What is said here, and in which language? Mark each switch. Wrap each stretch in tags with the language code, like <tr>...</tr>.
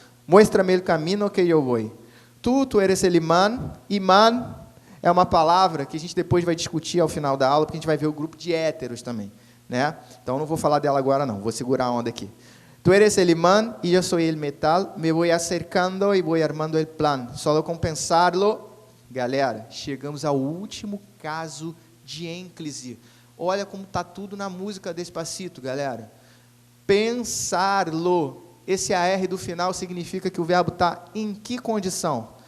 <es>Muéstrame el camino que yo voy. Tu eres el imán.</es> <pt>Imán é uma palavra que a gente depois vai discutir ao final da aula, porque a gente vai ver o grupo de héteros também, né? Então, não vou falar dela agora, não. Vou segurar a onda aqui.</pt> <es>Tu eres el imán y yo soy el metal. Me voy acercando y voy armando el plan. Solo con pensarlo.</es> <pt>Galera, chegamos ao último caso de ênclise. Olha como está tudo na música Despacito, galera. Pensarlo. Esse AR do final significa que o verbo está em que condição?</pt>